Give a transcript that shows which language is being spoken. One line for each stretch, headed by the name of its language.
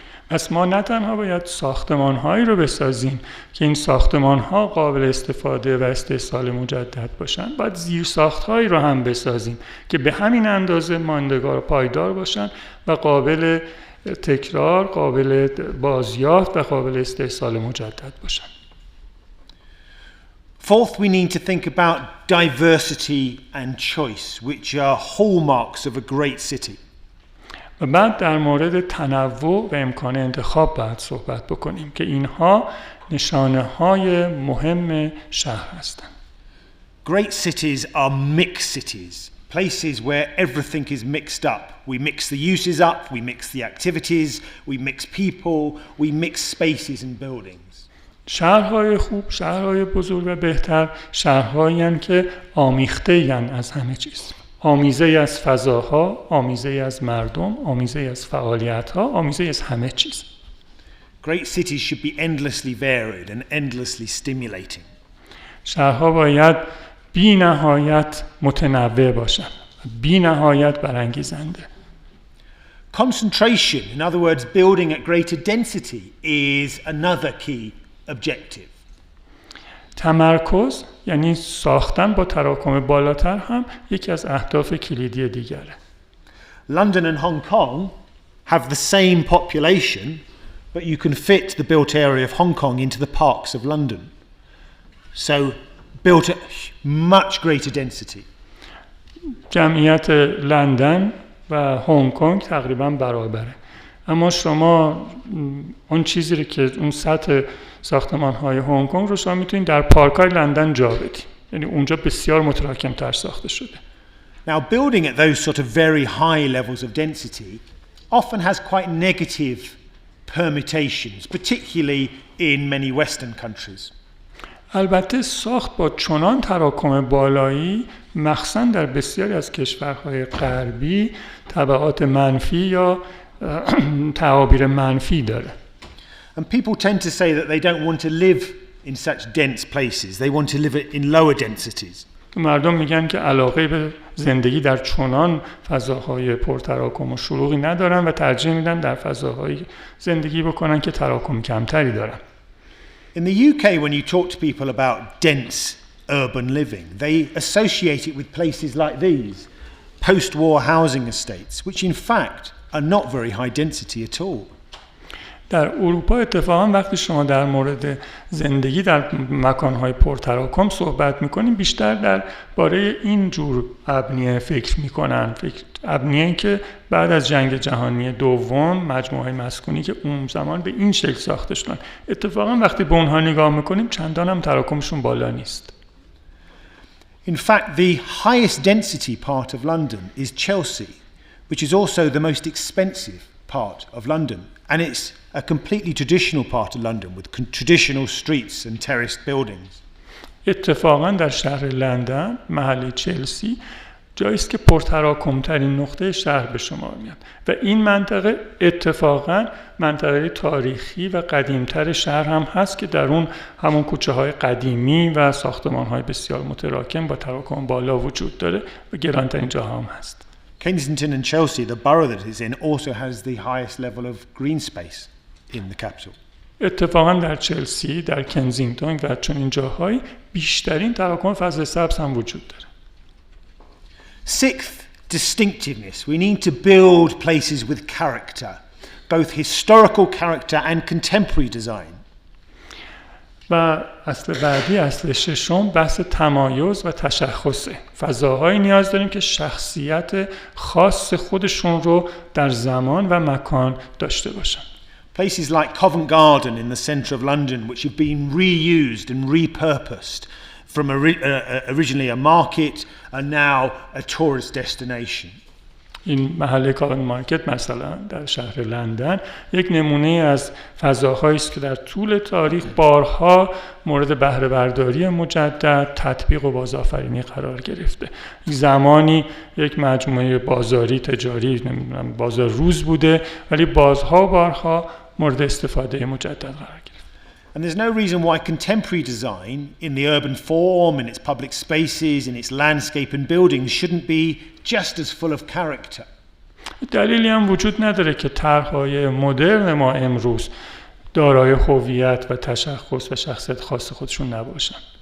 Persian: پس ما نه تنها باید ساختمان‌هایی رو بسازیم که این ساختمان‌ها قابل استفاده و استحصال مجدد باشن، باید زیرساخت‌هایی رو هم بسازیم که به همین اندازه ماندگار و پایدار باشن و قابل تکرار، قابل بازیافت و قابل استحصال مجدد باشن.
English: Fourth, we need to think about diversity and choice, which are hallmarks of a great city.
Persian: و بعد در مورد تنوع و امکان انتخاب باید صحبت بکنیم که اینها نشانه‌های مهم شهر هستند.
English: Great cities are mixed cities, places where everything is mixed up. We mix the uses up, we mix the activities, we mix people, we mix spaces and buildings.
Persian: شهرهای خوب، شهرهای بزرگ و بهتر، شهرهایی هستند که آمیخته اند از همه چیز. آمیزه از فضاها، آمیزه از مردم، آمیزه از فعالیت‌ها، آمیزه از همه چیز.
English: Great cities should be endlessly varied and endlessly stimulating.
Persian: شهرها باید بی نهایت متنوع باشند، بی نهایت برانگیزنده.
English: Concentration, in other words, building at greater density, is another key objective.
Persian: تمرکز یعنی ساختن با تراکم بالاتر هم یکی از اهداف کلیدی دیگره.
English: London and Hong Kong have the same population, but you can fit the built area of Hong Kong into the parks of London. So built at much greater density.
Persian: جمعیت لندن و هنگ کنگ تقریبا برابره، اما شما اون چیزی رو که اون سطح ساختمان‌های هنگ کنگ رو شما میتونید در پارک‌های لندن جا بدید، یعنی اونجا بسیار متراکم‌تر ساخته شده.
English: Now building at those sort of very high levels of density often has quite negative permutations, particularly in many Western countries.
Persian: البته ساخت با چنان تراکم بالایی مخصوصاً در بسیاری از کشورهای غربی تبعات منفی یا تعابیر منفی داره.
English: And people tend to say that they don't want to live in such dense places. They want to live in lower densities.
Persian: مردم میگن که علاقه به زندگی در چنان فضاهای پرتراکم و شلوغی ندارن و ترجیح میدن در فضاهای زندگی بکنن که تراکم کمتری دارن.
English: In the UK, when you talk to people about dense urban living, they associate it with places like these, post-war housing estates, which in fact are not very high density at all.
Persian: در اروپا اتفاقا وقتی شما در مورد زندگی در مکانهای پرتراکم صحبت میکنیم بیشتر در باره این جور ابنیه فکر میکنن، ابنیه‌ای که بعد از جنگ جهانی دوم مجموعه مسکونی که اون زمان به این شکل ساخته شدن. اتفاقا وقتی به اونها نگاه میکنیم چندان هم تراکمشون بالا نیست.
English: In fact, the highest density part of London is Chelsea, which is also the most expensive part of London. And it's a completely traditional part of London with traditional streets and terraced buildings.
Persian: اتفاقا در شهر لندن محله چلسی جایی است که پرتراکم‌ترین نقطه شهر به شمار میاد و این منطقه اتفاقا منطقه تاریخی و قدیمتر شهر هم هست که در اون همون کوچه‌های قدیمی و ساختمان‌های بسیار متراکم با تراکم بالا وجود داره و گرانترین جاها هم هست.
English: Kensington and Chelsea, the borough that it's in, also has the highest level of green space in the capital.
Persian: اتفاقا در چلسی، در کنزینگتون و چنین جاهایی بیشترین تراکم فضای سبز هم وجود داره.
English: Sixth, distinctiveness. We need to build places with character, both historical character and contemporary design.
Persian: و اصل بعدی، اصل ششم، بحث تمایز و تشخصه. فضاهایی نیاز داریم که شخصیت خاص خودشون رو در زمان و مکان داشته باشن.
English: Places like Covent Garden in the centre of London, which have been reused and repurposed from originally a market and now a tourist destination.
Persian: این محله کاون مارکت مثلا در شهر لندن یک نمونه از فضاهایی است که در طول تاریخ بارها مورد بهره برداری مجدد، تطبیق و بازآفرینی قرار گرفته. زمانی یک مجموعه بازاری تجاری، نمیدونم بازار روز بوده، ولی بازها و بارها مورد استفاده مجدد قرار گرفته.
English: And there's no reason why contemporary design in the urban form, in its public spaces, in its landscape and buildings shouldn't be just as full of character.
Persian: دلیلی هم وجود نداره که طرح‌های مدرن ما امروز دارای هویت و تشخص و شخصیت خاص خودشون نباشن.